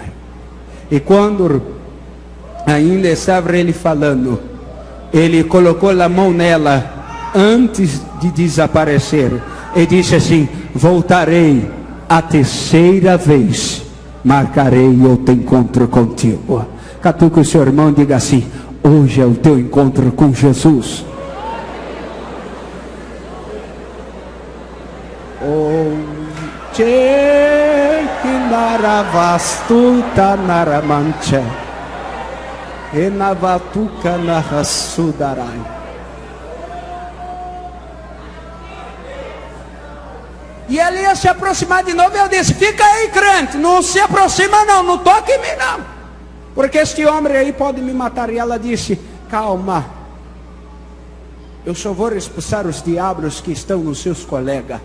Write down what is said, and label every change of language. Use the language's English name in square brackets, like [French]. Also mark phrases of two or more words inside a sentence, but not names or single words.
[Portuguese] E quando ainda estava ele falando, ele colocou a mão nela antes de desaparecer e disse assim: voltarei a terceira vez, marcarei outro encontro contigo. Catuque o seu irmão e diga assim: hoje é o teu encontro com Jesus. Naravastuta naramanche, enavatuka narasudarai. E ele ia se aproximar de novo, e eu disse: fica aí, crente, não se aproxima não, não toque em mim não, porque este homem aí pode me matar. E ela disse: calma, eu só vou expulsar os diabos que estão nos seus colegas.